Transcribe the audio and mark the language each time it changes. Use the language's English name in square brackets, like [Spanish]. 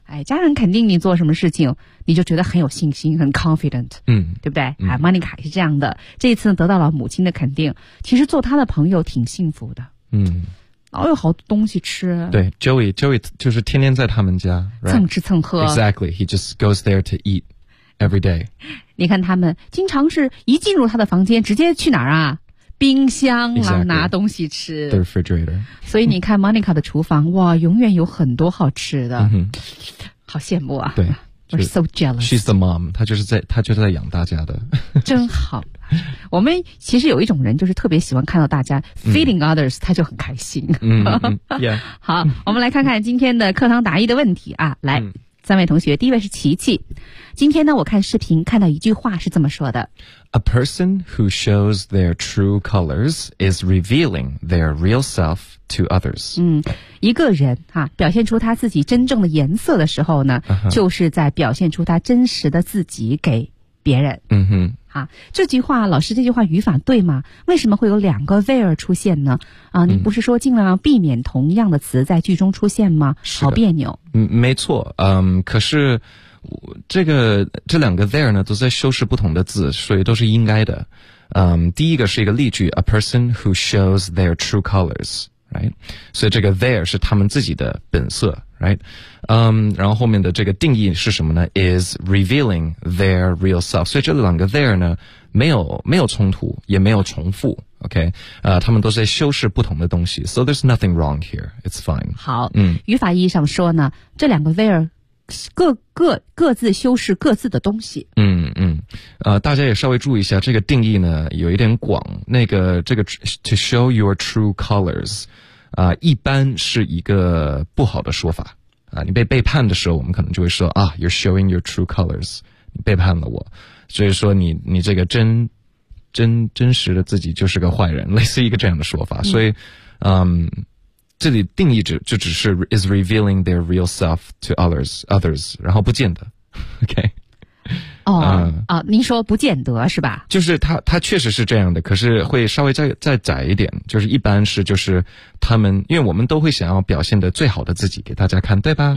[Chinese] 哎，家人肯定你做什么事情你就觉得很有信心，很 confident，嗯，对不对、嗯、啊 Monica 也是这样的，这一次得到了母亲的肯定，其实做他的朋友挺幸福的，嗯，老有好多东西吃，对 Joey 就是天天在他们家、 [English] right? [Chinese] 蹭吃蹭喝， [English] exactly he just goes there to eat every day， [Chinese] 你看他们经常是一进入他的房间直接去哪儿啊，冰箱啊、 [English] exactly. [Chinese] 拿东西吃 [English] the refrigerator， [Chinese] 所以你看 Monica 的厨房、嗯、哇永远有很多好吃的、 mm-hmm. 好羡慕啊，对 [English] We're so jealous， She's the mom， [Chinese] 她就是在养大家的真好，我们其实有一种人就是特别喜欢看到大家 [English] feeding others， [Chinese] 她就很开心嗯、yeah. 好，我们来看看今天的课堂答疑的问题啊，来三位同学，第一位是琪琪。今天呢，我看视频看到一句话是这么说的 [English] A person who shows their true colors is revealing their real self to others。 [Chinese] 嗯，一个人啊，表现出他自己真正的颜色的时候呢、 uh-huh. 就是在表现出他真实的自己给别人。嗯哼，啊，这句话老师，这句话语法对吗？为什么会有两个 there 出现呢？啊，你不是说尽量避免同样的词在句中出现吗？是好别扭。嗯，没错。嗯，可是这两个 there 呢，都在修饰不同的字，所以都是应该的。嗯，第一个是一个例句 ， [English] a person who shows their true colors， right？ [Chinese] 所以这个 there 是他们自己的本色。Right, 然后后面的这个定义是什么呢 ？ [English] Is revealing their real self. [Chinese] 所以这两个 there 呢，没有冲突，也没有重复。 OK, 他们都是在修饰不同的东西。 [English] So there's nothing wrong here. It's fine. [Chinese] 好，嗯，语法意义上说呢，这两个 there 各自修饰各自的东西。嗯嗯，大家也稍微注意一下，这个定义呢有一点广。那个这个 [English] to show your true colors。 [Chinese] 啊、一般是一个不好的说法啊。你被背叛的时候，我们可能就会说啊 ， [English] You're showing your true colors， [Chinese] 你背叛了我。所以说你这个真实的自己就是个坏人，类似一个这样的说法。所以，这里定义只是 [English] is revealing their real self to others， [Chinese] 然后不见得 ，OK。哦、您说不见得是吧？就是他确实是这样的，可是会稍微再窄一点，就是一般是就是他们，因为我们都会想要表现的最好的自己给大家看，对吧？